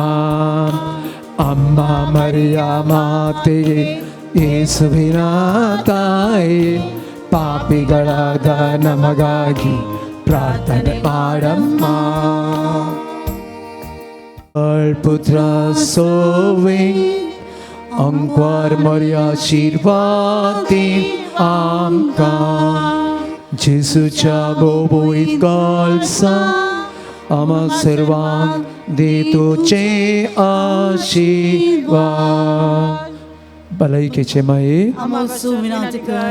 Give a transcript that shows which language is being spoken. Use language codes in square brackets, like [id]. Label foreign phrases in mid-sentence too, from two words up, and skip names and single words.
[kn] ಅಮ್ಮ ಮರಿಯ ಮಾತೆ ಯೇಸುವಿನ ತಾಯಿ ಪಾಪಿಗಳಾದ ನಮಗಾಗಿ ಪ್ರಾರ್ಥನೆ ಮಾಡಮ್ಮ. [kok] ಪುತ್ರ ಸೋವೆ ಅಂಕ್ವಾರ್ ಮರಿಯ ಆಶೀರ್ವಾದಿ आमका जेसूच्या बोबोईत कालसा आम्हा सर्वांक देतोचे आशीर्वाद. भलायकेचे माये आमचो विनंती कर,